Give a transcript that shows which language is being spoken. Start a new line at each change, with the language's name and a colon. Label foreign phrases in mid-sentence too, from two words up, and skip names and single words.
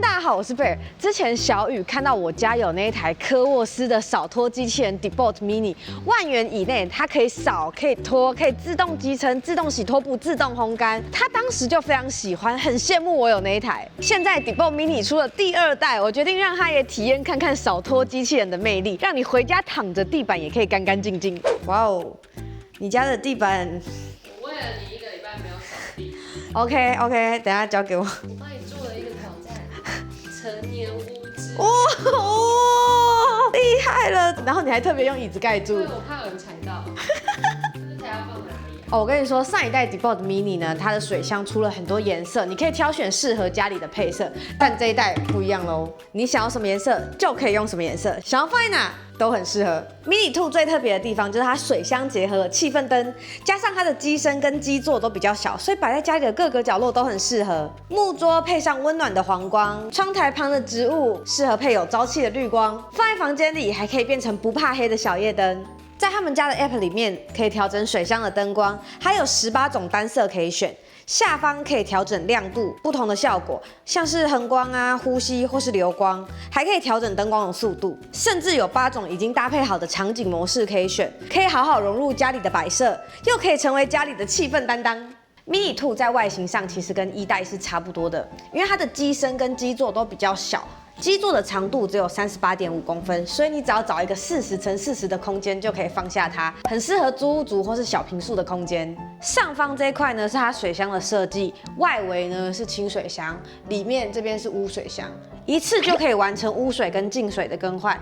Chinese: 好，我是貝爾。之前小雨看到我家有那一台科沃斯的掃拖機器人 Debot Mini， 萬元以內，它可以掃、可以拖、可以自動集成、自動洗拖布、自動烘乾。他當時就非常喜歡，很羡慕我有那一台。現在 Debot Mini 出了第2代，我決定让他也體驗看看掃拖機器人的魅力，讓你回家躺着地板也可以乾乾淨淨。哇哦，你家的地板，我为了你1個禮拜沒有掃地。 OK， 等一下交給我。我幫你做了一個挑戰，成年污漬。哦，厲害了！然後你還特別用椅子蓋住。對，我怕有人踩到。這才要放哪裡？哦，我跟你說，上一代 Debot Mini 呢，它的水箱出了很多顏色，你可以挑選適合家裡的配色。但這一代不一樣嘍，你想要什麼顏色就可以用什麼顏色，想要放在哪都很適合。Mini 2最特別的地方就是它水箱結合了氣氛燈，加上它的機身跟基座都比較小，所以擺在家裡的各個角落都很適合。木桌配上溫暖的黃光，窗台旁的植物適合配有朝氣的綠光，放在房間裡還可以變成不怕黑的小夜燈。在他們家的 App 裡面可以調整水箱的燈光，還有18種單色可以選。下方可以調整亮度，不同的效果，像是橫光啊、呼吸或是流光，還可以調整燈光的速度，甚至有8種已經搭配好的場景模式可以選，可以好好融入家裡的擺設，又可以成為家裡的氣氛擔當。Mini 2 在外形上其實跟1代是差不多的，因為它的機身跟基座都比較小。基座的長度只有38.5公分，所以你只要找一個40乘40的空間就可以放下它，很適合租屋族或是小坪數的空間。上方這一塊呢是它水箱的設計，外圍呢是清水箱，裡面這邊是污水箱，一次就可以完成污水跟淨水的更換。